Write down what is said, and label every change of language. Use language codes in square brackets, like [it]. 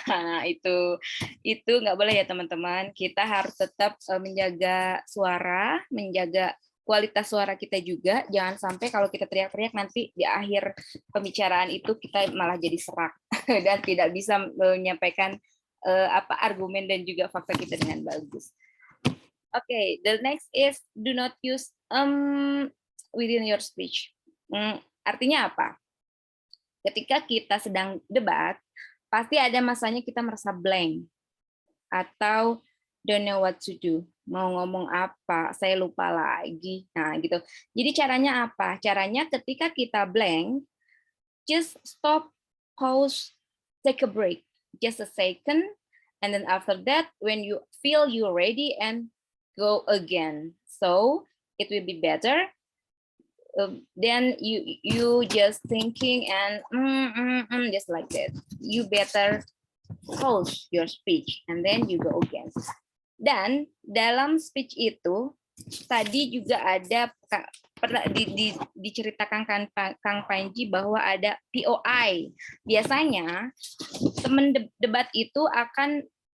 [id] Nah, itu nggak boleh ya teman-teman. Kita harus tetap menjaga suara, menjaga kualitas suara kita juga. Jangan sampai kalau kita teriak-teriak nanti di akhir pembicaraan itu kita malah jadi serak dan tidak bisa menyampaikan argumen dan juga fakta kita dengan bagus. [en] Oke, the next is do not use within your speech. [id] Artinya apa? Ketika kita sedang debat, pasti ada masanya kita merasa blank atau [en] don't know what to do. [id] Mau ngomong apa, saya lupa lagi. Nah, gitu. Jadi caranya apa? Caranya ketika kita blank, [en] just stop, pause, take a break. Just a second, and then after that, when you feel you're ready, and go again. So it will be better. Then you just thinking and just like that. You better pause your speech, and then you go again. [id] Dan dalam speech itu tadi juga ada pernah diceritakan Kang Panji bahwa ada POI. Biasanya teman debat itu akan